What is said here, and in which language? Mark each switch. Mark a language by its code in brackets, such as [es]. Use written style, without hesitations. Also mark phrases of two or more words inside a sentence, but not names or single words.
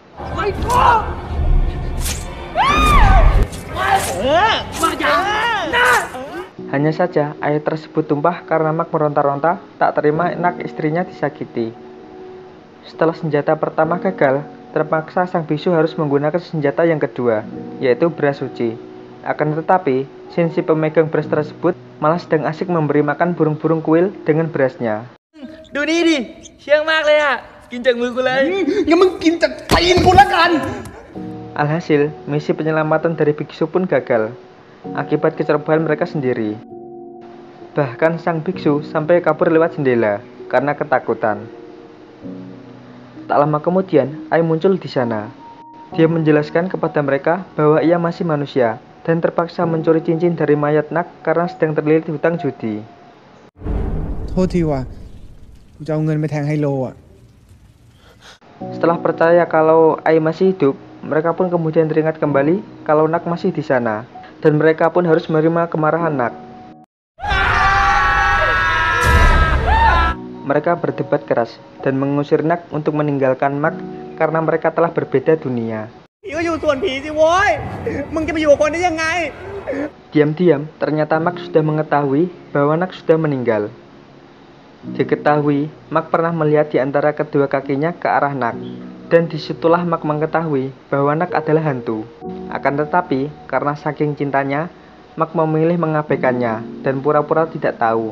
[id] Hanya saja air tersebut tumpah karena Mak meronta-ronta tak terima Nak istrinya disakiti. Setelah senjata pertama gagal, terpaksa sang biksu harus menggunakan senjata yang kedua, yaitu beras suci. Akan tetapi, si pemegang beras tersebut malah sedang asik memberi makan burung-burung kuil dengan berasnya. [th] ดูนี่ดิเชื่องมากเลยอ่ะกินจากมือกูเลย งั้นมึงกินจากตีนกูละกัน [id] Alhasil, misi penyelamatan dari biksu pun gagal akibat kecerobohan mereka sendiri. Bahkan sang biksu sampai kabur lewat jendela karena ketakutan. Tak lama kemudian, Ai muncul di sana. Dia menjelaskan kepada mereka bahwa ia masih manusia dan terpaksa mencuri cincin dari mayat Nak karena sedang terlilit hutang judi. [th] โทษทีว่ะกูจะเอาเงินไปแทงไฮโลอ่ะ [id] Setelah percaya kalau Ai masih hidup, mereka pun kemudian teringat kembali kalau Nak masih di sana, dan mereka pun harus menerima kemarahan Nak. Mereka berdebat keras, dan mengusir Nak untuk meninggalkan Mark karena mereka telah berbeda dunia. [th] ผีก็อยู่ส่วนผีสิโว้ย มึงจะไปอยู่กับคนได้ยังไง [id] Diam-diam, ternyata Mark sudah mengetahui bahwa Nak sudah meninggal. Diketahui, Mark pernah melihat di antara kedua kakinya ke arah Nak, dan disitulah Mark mengetahui bahwa Nak adalah hantu. Akan tetapi, karena saking cintanya, Mark memilih mengabaikannya dan pura-pura tidak tahu.